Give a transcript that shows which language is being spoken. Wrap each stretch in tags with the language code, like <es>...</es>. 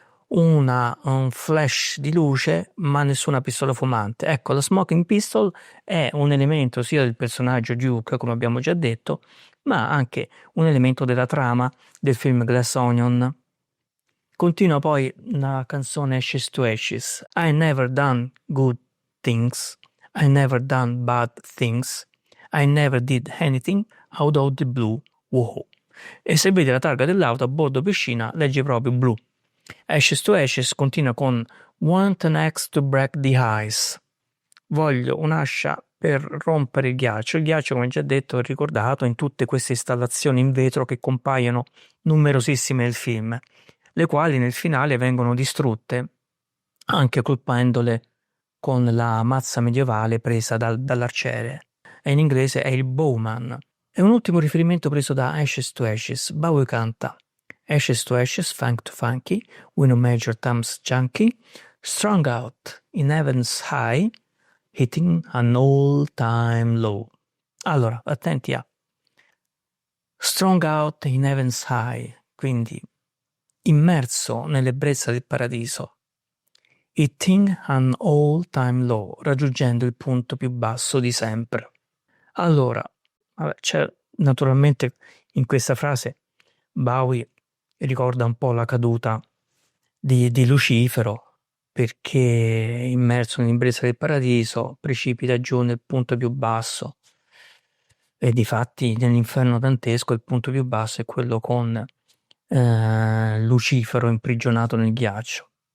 <it>Un flash di luce ma nessuna pistola fumante. Ecco, la smoking pistol è un elemento sia del personaggio Duke, come abbiamo già detto, ma anche un elemento della trama del film Glass Onion. Continua poi la canzone Ashes to Ashes.</it> <en>I never done good things, I never done bad things, I never did anything out of the blue. Wow.</en> <it>E se vedi la targa dell'auto a bordo piscina, leggi proprio blu. Ashes to Ashes continua con Want an axe to break the ice. Voglio un'ascia per rompere il ghiaccio. Il ghiaccio, come già detto, è ricordato in tutte queste installazioni in vetro che compaiono numerosissime nel film, le quali nel finale vengono distrutte, anche colpendole con la mazza medievale presa dall'arciere. E in inglese è il bowman. E un ultimo riferimento preso da Ashes to Ashes.</it> <en>Bowie canta Ashes to Ashes, Funk to Funky, with no major thumbs junkie, strung out in heaven's high, hitting an all-time low.</en> <it>Allora, attenti a strung out in heaven's high, quindi immerso nell'ebbrezza del paradiso, hitting an all-time low, raggiungendo il punto più basso di sempre. Allora, c'è naturalmente in questa frase Bowie ricorda un po' la caduta di Lucifero, perché immerso nell'impresa del paradiso precipita giù nel punto più basso e difatti nell'inferno dantesco il punto più basso è quello con Lucifero imprigionato nel ghiaccio.</it>